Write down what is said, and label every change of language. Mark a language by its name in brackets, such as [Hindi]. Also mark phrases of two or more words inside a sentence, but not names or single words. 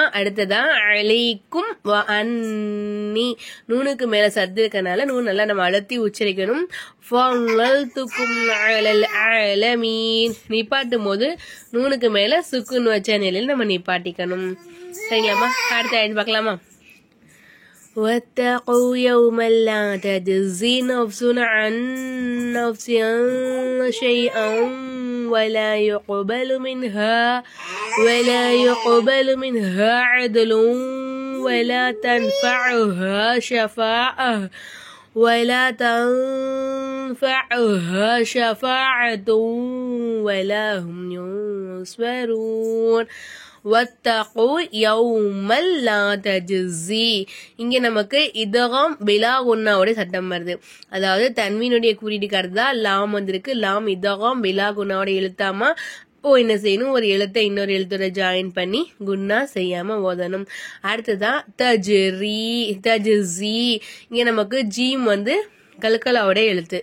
[Tamil] அடுத்ததான் [Arabic] عليكم وأني, [Tamil] நூனுக்கு மேல சத்து இருக்கனால நூன் நல்லா நம்ம அழுத்தி உச்சரிக்கணும். நிப்பாட்டும் போது நூனுக்கு மேல சுக்குன்னு வச்ச நிலையில் நம்ம நிப்பாட்டிக்கணும். சரிங்களாமா? அடுத்த ஆயிட்டு பார்க்கலாமா? [Arabic] واتقوا يوما لا تجزي نفس عن نفس شيئا ولا يقبل منها عدل ولا تنفعها شفاعة ولا هم ينصرون. واتقوا يوما لا تجزي, [Tamil] இங்க நமக்கு [Arabic] إدغام بلا غنة [Tamil] சட்டம் வருது. அதாவது தன்வீனுடைய குறியீடுக்கு அடுத்ததா லாம் வந்திருக்கு. லாம் [Arabic] إدغام بلا غنة [Tamil] எழுத்தாமா. இப்போ என்ன செய்யணும்? ஒரு எழுத்தை இன்னொரு எழுத்தோட ஜாயின் பண்ணி குன்னா செய்யாம ஓதணும். அடுத்ததான் தஜ்ரி, இங்க நமக்கு ஜீம் கல்கலாவோட எழுத்து.